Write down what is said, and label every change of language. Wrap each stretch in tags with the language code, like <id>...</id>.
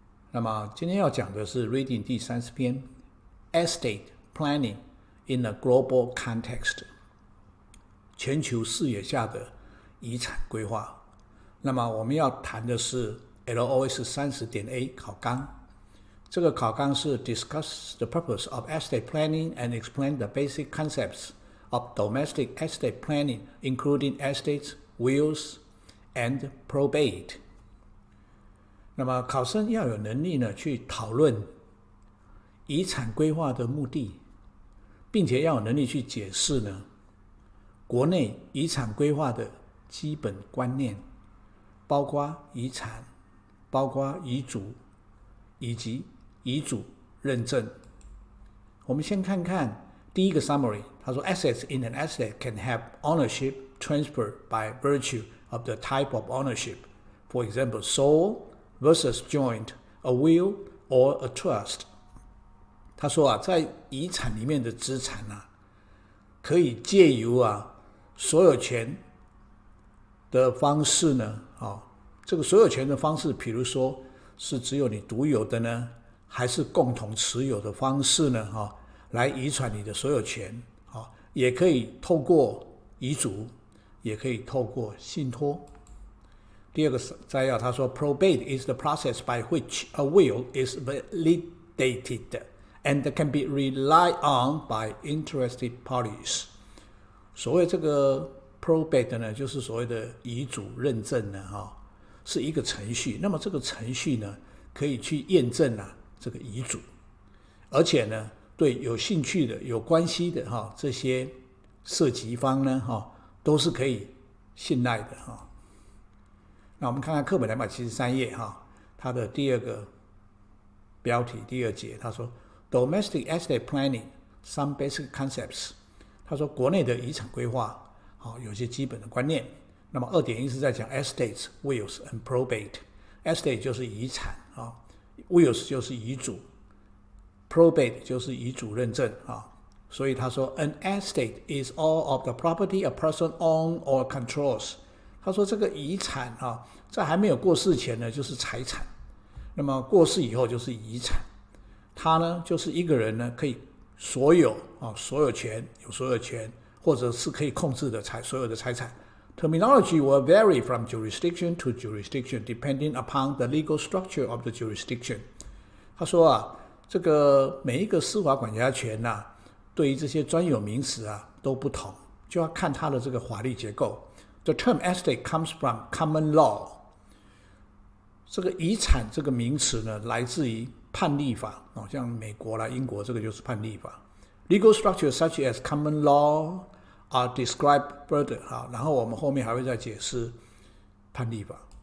<zh>那么今天要讲的是 Reading 第30篇</zh> <en>Estate Planning in a Global Context</en> <zh>全球视野下的遗产规划。那么我们要谈的是 LOS-30.a 考纲。这个考纲是</zh> <en>Discuss the purpose of estate planning and explain the basic concepts of domestic estate planning, including estates, wills, and probate.</en> <zh>那么考生要有能力呢，去讨论遗产规划的目的，并且要有能力去解释呢，国内遗产规划的基本观念，包括遗产，包括遗嘱，以及遗嘱认证。我们先看看第一个</zh> <en>summary，</en> <zh>他说</zh> <en>Assets in an estate can have ownership transferred by virtue of the type of ownership. For example, sole versus joint, a will or a trust.</en> <zh>他说在遗产里面的资产可以借由所有权的方式呢，这个所有权的方式，比如说是只有你独有的呢，还是共同持有的方式呢，来遗传你的所有权，也可以透过遗嘱，也可以透过信托。第二个摘要，他说</zh> <en>Probate is the process by which a will is validated and can be relied on by interested parties.</en> <zh>所谓这个 probate 呢，就是所谓的遗嘱认证呢，是一个程序。那么这个程序呢，可以去验证这个遗嘱，而且呢，对有兴趣的、有关系的这些涉及方呢，都是可以信赖的。那我们看看课本273页它的第二个标题第二节，他说</zh> <en>Domestic Estate Planning Some Basic Concepts。</en> <zh>他说国内的遗产规划有些基本的观念。那么 2.1 是在讲</zh> <en>Estates, Wills and Probate。 Estate</en> <zh>就是遗产</zh> <en>Wills</en> <zh>就是遗嘱，</zh> <en>Probate</en> <zh>就是遗嘱认证所以他说</zh> <en>An estate is all of the property a person owns or controls。</en> <zh>他说这个遗产在还没有过世前呢就是财产，那么过世以后就是遗产。它呢就是一个人呢可以所有所有权，有所有权，或者是可以控制的所有的财产。</zh> <en>Terminology will vary from jurisdiction to jurisdiction depending upon the legal structure of the jurisdiction。</en> <zh>他说这个每一个司法管辖权对于这些专有名词都不同，就要看它的这个法律结构。</zh> <en>The term estate comes from common law。</en> <zh>这个遗产这个名词呢，来自于判例法像美国啦、英国，这个就是判例法。</zh> <en>Legal structures such as common law are described further。</en> <zh>然后我们后面还会再解释判例法。</zh>